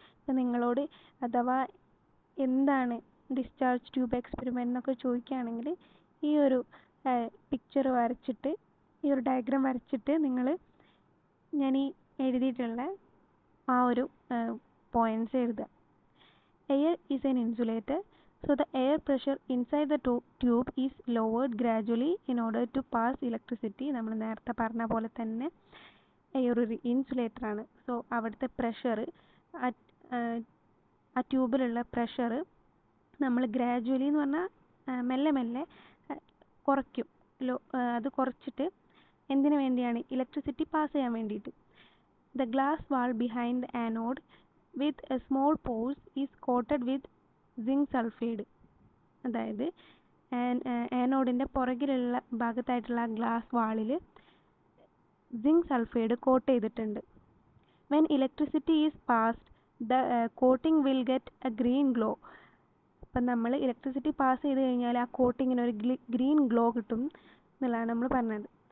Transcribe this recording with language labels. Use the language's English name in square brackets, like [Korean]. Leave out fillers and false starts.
[Malayalam] അപ്പോൾ നിങ്ങളോട് അഥവാ എന്താണ് ഡിസ്ചാർജ് ട്യൂബ് എക്സ്പെരിമെൻ്റ് എന്നൊക്കെ ചോദിക്കുകയാണെങ്കിൽ ഈ ഒരു പിക്ചർ വരച്ചിട്ട്, ഈ ഒരു ഡയഗ്രാം വരച്ചിട്ട് ഞാൻ ഈ എഴുതിയിട്ടുള്ള ആ ഒരു പോയിൻറ്റ്സ് എഴുതുക. [English] Air is an insulator. So the air pressure inside the tube is lowered gradually in order to pass electricity. [Malayalam] നമ്മൾ നേരത്തെ പറഞ്ഞ പോലെ തന്നെ എയർ ഒരു ഇൻസുലേറ്റർ ആണ്. സോ അവിടുത്തെ പ്രഷർ, ആ ട്യൂബിലുള്ള പ്രഷർ നമ്മൾ ഗ്രാജുവലി എന്ന് പറഞ്ഞാൽ മെല്ലെ മെല്ലെ കുറയ്ക്കും. അത് കുറച്ചിട്ട് എന്തിനു വേണ്ടിയാണ്? ഇലക്ട്രിസിറ്റി പാസ് ചെയ്യാൻ വേണ്ടിയിട്ട്. [English] The glass wall behind the anode with a small pores is coated with zinc sulphide. [Malayalam] അതായത് ആനോഡിൻ്റെ പുറകിലുള്ള ഭാഗത്തായിട്ടുള്ള ഗ്ലാസ് വാളിൽ സിങ്ക് സൾഫൈഡ് കോട്ട് ചെയ്തിട്ടുണ്ട്. [English] When electricity is passed the coating will get a green glow. [Malayalam] അപ്പം നമ്മൾ electricity pass ചെയ്ത് കഴിഞ്ഞാൽ ആ കോട്ടിങ്ങിന് ഒരു green glow കിട്ടും എന്നുള്ളതാണ് നമ്മൾ പറഞ്ഞത്.